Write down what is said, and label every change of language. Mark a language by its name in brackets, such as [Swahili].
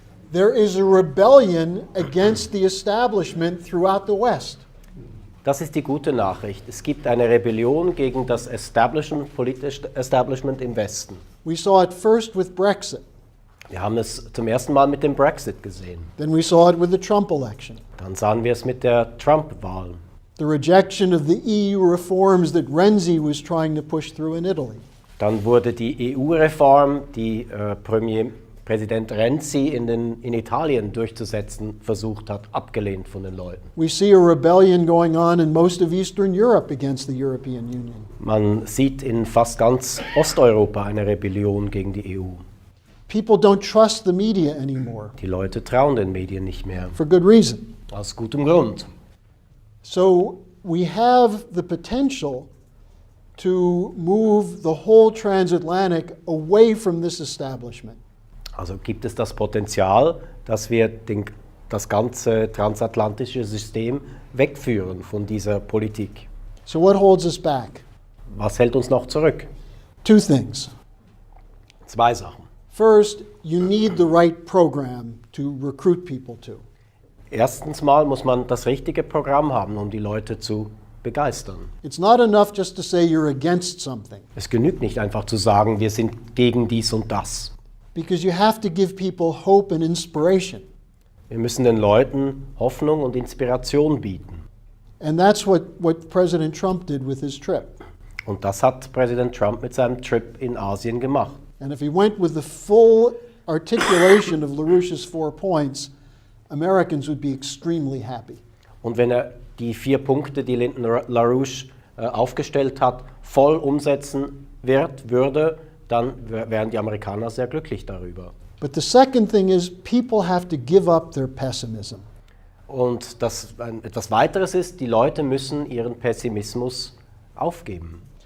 [English] There is a rebellion against the establishment throughout the West. [German] Das ist die gute Nachricht. Es gibt eine Rebellion gegen das Establishment, politische Establishment im Westen. [English] We saw it first with Brexit. [German] Wir haben es zum ersten Mal mit dem Brexit gesehen. [English] Then we saw it with the Trump election. [German] Dann sahen wir es mit der Trump-Wahl. [English] The rejection of the EU reforms that Renzi was trying to push through in Italy. [German] Dann wurde die EU-Reform, die Präsident Renzi in Italien durchzusetzen versucht hat, abgelehnt von den Leuten. [English] We see a rebellion going on in most of Eastern Europe against the European Union. [German] Man sieht in fast ganz Osteuropa eine Rebellion gegen die EU. [English] People don't trust the media anymore, [German] Die Leute trauen den Medien nicht mehr. [English] for good reason. [German] Aus gutem Grund. [English] So we have the potential to move the whole transatlantic away from this establishment. [German] Also gibt es das Potenzial, dass wir das ganze transatlantische System wegführen von dieser Politik. [English] So what holds us back? [German] Was hält uns noch zurück? [English] Two things. [German] Zwei Sachen. [English] First, you need the right program to recruit people to. [German] Erstens mal muss man das richtige Programm haben, um die Leute zu begeistern. [English] It's not enough just to say you're against something, [German] Es genügt nicht einfach zu sagen, wir sind gegen dies und das. [English] because you have to give people hope and inspiration. [German] Wir müssen den Leuten Hoffnung und Inspiration bieten. [English] And that's what President Trump did with his trip. [German] Und das hat Präsident Trump mit seinem Trip in Asien gemacht. [English] And if he went with the full articulation of LaRouche's 4 points, Americans would be extremely happy. [German] Und wenn er die 4 Punkte, die Lyndon LaRouche aufgestellt hat, voll umsetzen würde, dann wären die Amerikaner sehr glücklich darüber. [English] But the second thing is people have to give up their pessimism. [German] Und etwas weiteres ist, die Leute müssen ihren Pessimismus aufgeben.